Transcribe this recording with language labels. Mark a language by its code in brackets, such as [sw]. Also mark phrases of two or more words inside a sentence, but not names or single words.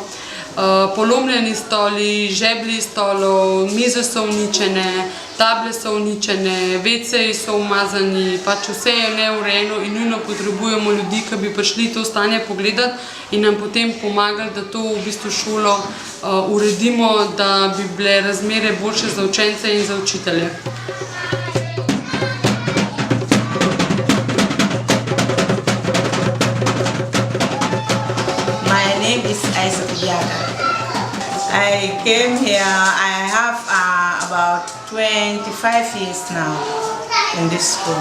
[sl] Polomljeni stoli, žeblji stolov, mize so uničene, table so uničene, WC-ji so umazani, pač vse je neurejeno in nujno potrebujemo ljudi, ki bi prišli to stanje pogledati in nam potem pomagali, da to v bistvu šolo uredimo, da bi bile razmere boljše za učence in za učitelje. [en] My name is Isaac Biaga. I came here, I have about 25 years now in this school.